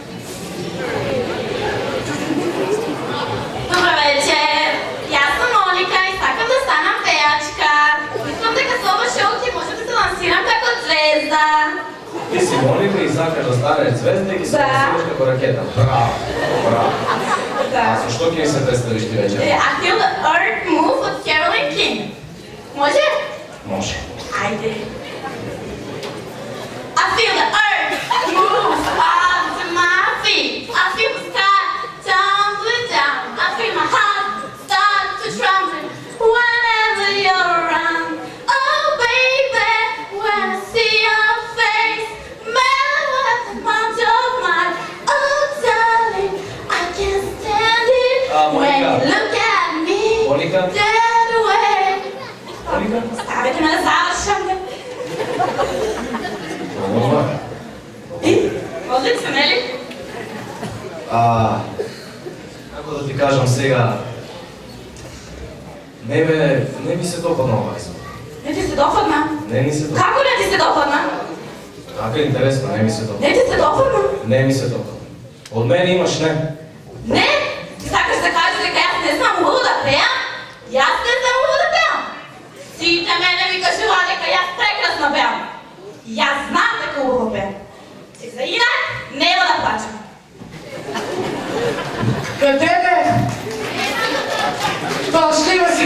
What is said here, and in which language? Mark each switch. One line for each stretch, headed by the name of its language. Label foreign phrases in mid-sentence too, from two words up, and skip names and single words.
Macedonian: Добро вечер. Јас сум Моника и сакам да станам пејачка. Мислам дека со ова шоу ќе може да се лансирам како звезда. Ти си Моника и сакаш да станеш звезда и ќе се лансираш како ракета. Браво. А со што ќе се представиш ти вечер?
English: I feel the earth move od Carole King.
Macedonian: Може? Може. Ајде.
English: I feel the earth move under my feet. I feel the sky tumbling down. I feel my heart start to tremble whenever you're around. Oh baby, when I see your face, man, what a month of mine. Oh darling, I can't stand it when you look at me that way.
Bulgarian: Ставите ме да завършам. Одлично, нели?
Macedonian: Како да ти кажам сега, не ми се допадна ова избор. Не ти се допадна? Не ми се допадна. Како не ти се допадна? Така е интересно, не ми се допадна. Не ти се допадна? Не ми се допадна. Од мене имаш не. Не? Ти сакаш да кажеш дека јас не знам убаво да пеам? Јас не знам убаво да пеам. Сите мене ми кажува дека јас прекрасно пеам. Јас знам дека убаво пеам. И за инак нема да плачам.
Bulgarian: Къде бе?
Macedonian: Фалшива